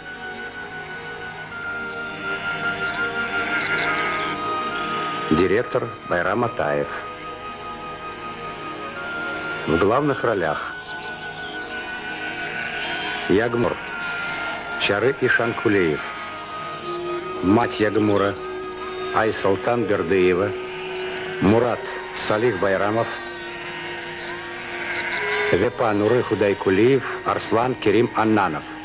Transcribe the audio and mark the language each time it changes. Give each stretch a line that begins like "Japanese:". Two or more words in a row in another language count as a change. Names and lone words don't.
Russian: Директор Байрам Атаев. В главных ролях Ягмур Чары Ишанкулеев. Мать Ягмура Айсултан Бердыева. Мурат Салих Байрамов. Вепа Нуры Худайкулиев, Арслан Керим Аннанов.